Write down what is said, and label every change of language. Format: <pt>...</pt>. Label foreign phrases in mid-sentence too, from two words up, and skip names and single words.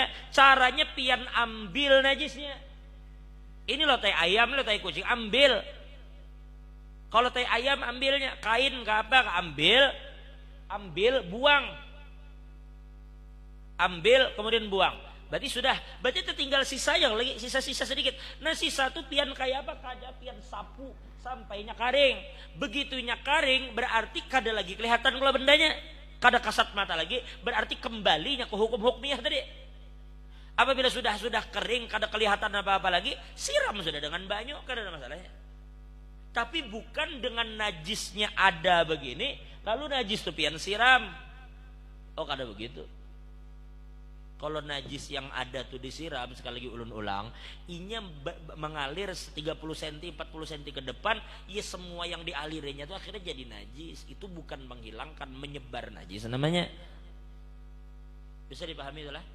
<bjn>Caranya pian ambil najisnya. Ini loh tai ayam, lo tai kucing, ambil. Kalau tai ayam ambilnya kain ke apa? Ambil, buang. Ambil kemudian buang.</bjn> <id>Berarti sudah, berarti itu tinggal sisa yang lagi sisa-sisa sedikit.</id> <bjn>Nah sisa itu pian kayak apa? Kayak pian sapu sampainya karing. Begitunya karing berarti kada lagi kelihatan kalau bendanya. Kada kasat mata lagi berarti kembalinya ke hukum hukmiyah tadi. Apabila sudah kering kada kelihatan apa-apa lagi, siram sudah dengan banyu, kada ada masalahnya. Tapi bukan dengan najisnya ada begini, lalu najis tu pian siram. Oh kada begitu. Kalau najis yang ada tuh disiram sekali lagi ulun ulang, inya mengalir 30 cm, 40 cm ke depan, ya semua yang dialirinya tuh akhirnya jadi najis.</bjn> <id>Itu bukan menghilangkan, menyebar najis namanya. Bisa dipahami itulah.</id>